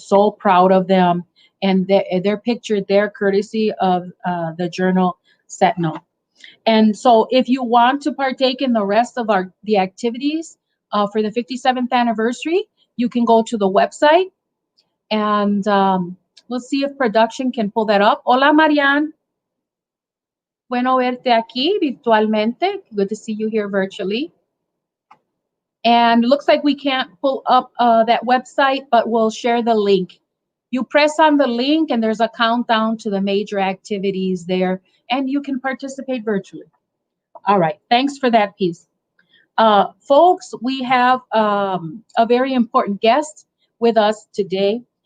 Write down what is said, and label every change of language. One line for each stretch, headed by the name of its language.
English: So proud of them. And they're pictured there courtesy of the journal Sentinel. And so if you want to partake in the rest of the activities for the 57th anniversary, you can go to the website, and we'll see if production can pull that up.
Spanish: Hola, Marianne. Bueno verte aquí virtualmente.
English: Good to see you here virtually. And it looks like we can't pull up that website, but we'll share the link. You press on the link, and there's a countdown to the major activities there, and you can participate virtually. All right, thanks for that piece. Folks, we have a very important guest with us today.